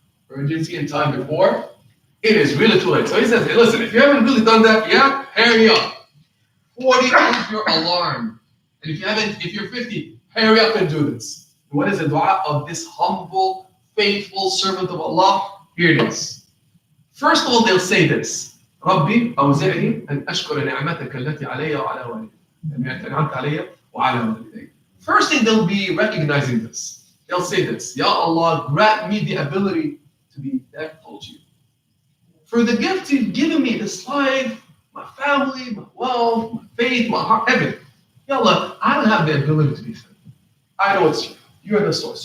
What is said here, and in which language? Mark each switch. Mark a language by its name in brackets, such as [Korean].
[English] Urgency and time before. It is really too late. So he says, hey, listen, if you haven't really done that yet, hurry up. 40 is your alarm. And if you're 50, hurry up and do this. And what is the dua of this humble, faithful servant of Allah? Here it is. First of all, they'll say this. [Arabic] ربي أوزعني أن أشكر نعمتك التي علي وعلى والدي. أنعمت علي وعلى والدي. [English] First thing, they'll be recognizing this. They'll say this. Ya Allah, grant me the ability to be thankful to you. For the gift you've given me, this life, my family, my wealth, my faith, my heart, everything. Ya Allah, I don't have the ability to be thankful. I know it's you. You're the source.